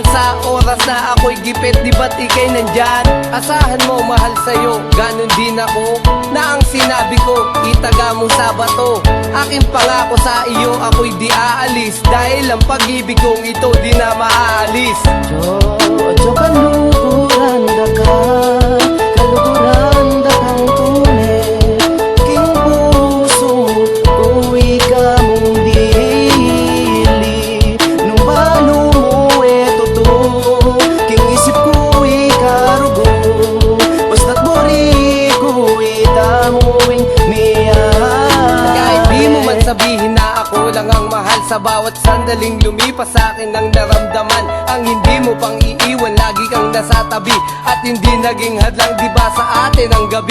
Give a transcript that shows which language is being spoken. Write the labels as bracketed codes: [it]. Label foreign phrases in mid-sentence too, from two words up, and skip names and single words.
[tl] Sa oras na ako'y gipit, di ba't ikay nandyan? Asahan mo mahal sa'yo, ganun din ako, na ang sinabi ko, itaga mo sa bato. Aking pangako sa iyo, ako'y di aalis, dahil ang pag-ibig kong ito di na maaalis. [pam] Jo kaluguran da ka, kaluguran da kang tune, king puso kuwi ka mong dili, nung balo mo tuto, king isip kuwi karugo, basta't mori kuwi tamuing miyay. [tl] Kahit di mo man sabihin na ako lang ang mahal, sa bawat sandaling lumipas sa akin ang naramdaman. Ang hindi mo pang iiwan, lagi kang nasa tabi, at hindi naging hadlang di ba sa atin ang gabi.